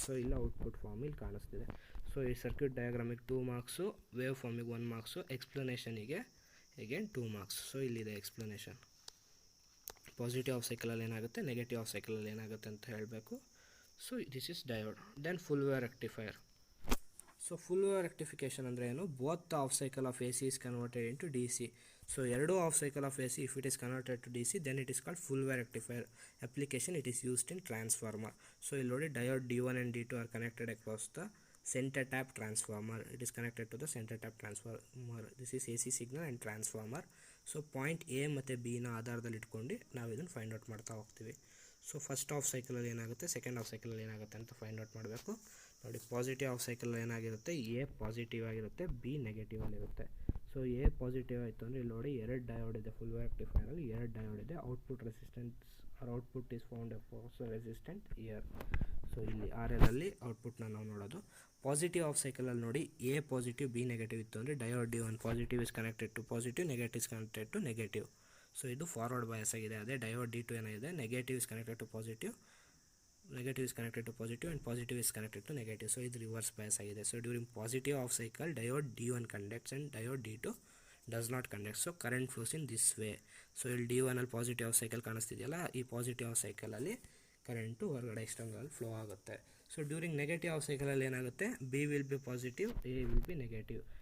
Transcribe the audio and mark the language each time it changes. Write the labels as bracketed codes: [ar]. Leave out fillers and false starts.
[kn] So ಇಲ್ಲ output form ಇಲ್ಲಿ ಕಾಣಿಸ್ತಿದೆ. ಸೊ ಈ circuit ಡಯಾಗ್ರಾಮಿಗೆ 2 marks, wave ಫಾರ್ಮಿಗೆ 1 marks, ಎಕ್ಸ್ಪ್ಲನೇಷನಿಗೆ again 2 marks. So ಇಲ್ಲಿದೆ ಎಕ್ಸ್ಪ್ಲನೇಷನ್. ಪಾಸಿಟಿವ್ ಆಫ್ ಸೈಕಲಲ್ಲಿ ಏನಾಗುತ್ತೆ, ನೆಗೆಟಿವ್ ಆಫ್ ಸೈಕಲಲ್ಲಿ ಏನಾಗುತ್ತೆ ಅಂತ ಹೇಳಬೇಕು. [en] So this is diode. Then full wave rectifier. [kn] So [en] so full wave rectification [kn] ಅಂದರೆ ಏನು, [en] Both the half cycle of AC is converted into DC. So ಎರಡು half cycle of AC if it is converted to DC then it is called full wave rectifier application. It is used in transformer. [kn] So ಇಲ್ಲಿ ನೋಡಿ [en] diode D1 and D2 are connected across the center tap transformer. It is connected to the center tap transformer. This is AC signal and transformer. [kn] So point A ಮತ್ತು B ನ ಆಧಾರದಲ್ಲಿ ಇಟ್ಕೊಂಡು ನಾವು ಇದನ್ನು find out ಮಾಡ್ತಾ ಹೋಗ್ತೀವಿ. So first of ಸೈಕಲಲ್ಲಿ ಏನಾಗುತ್ತೆ, second half ಸೈಕಲಲ್ಲಿ ಏನಾಗುತ್ತೆ ಅಂತ ಫೈಂಡ್ ಔಟ್ ಮಾಡಬೇಕು. ನೋಡಿ, ಪಾಸಿಟಿವ್ ಆಫ್ ಸೈಕಲ್ ಏನಾಗಿರುತ್ತೆ, A ಪಾಸಿಟಿವ್ ಆಗಿರುತ್ತೆ, B ನೆಗೆಟಿವಲ್ಲಿರುತ್ತೆ. ಸೊ A ಪಾಸಿಟಿವ್ ಆಯಿತು ಅಂದರೆ ಇಲ್ಲಿ ನೋಡಿ ಎರಡು ಡಯೋಡ್ ಇದೆ, ಫುಲ್ ವೇವ್ ರೆಕ್ಟಿಫೈರಲ್ಲಿ ಎರಡು ಡಯೋಡ್ ಇದೆ. [en] Output resistance R output is found resistant here. [kn] So ಇಲ್ಲಿ RL ಅಲ್ಲಿ ಔಟ್ಪುಟ್ನ ನಾವು ನೋಡೋದು. ಪಾಸಿಟಿವ್ ಆಫ್ ಸೈಕಲಲ್ಲಿ ನೋಡಿ A ಪಾಸಿಟಿವ್ B ನೆಗೆಟಿವ್ ಇತ್ತು ಅಂದರೆ diode D1 [en] Positive is connected to positive, negative is connected to negative. [kn] So ಇದು ಫಾರ್ವರ್ಡ್ ಬಯಾಸ್ ಆಗಿದೆ. ಅದೇ ಡಯೋಡ್ D2 ಏನಾಗಿದೆ, [en] Negative is connected to positive, negative is connected to positive and positive is connected to negative. So [kn] ಇದು reverse bias ಆಗಿದೆ. [en] So during positive half cycle diode D1 conducts and diode D2 does not conduct. So current flows in this way. [kn] So ಇಲ್ಲಿ D1 ಅಲ್ಲಿ positive of cycle ಕಾಣಿಸ್ತಿದೆಯಲ್ಲ, ಈ positive of ಸೈಕಲಲ್ಲಿ current ಹೊರಗಡೆ external flow ಆಗುತ್ತೆ. So during negative of ಸೈಕಲಲ್ಲಿ ಏನಾಗುತ್ತೆ, [en] B will be positive, A will be negative.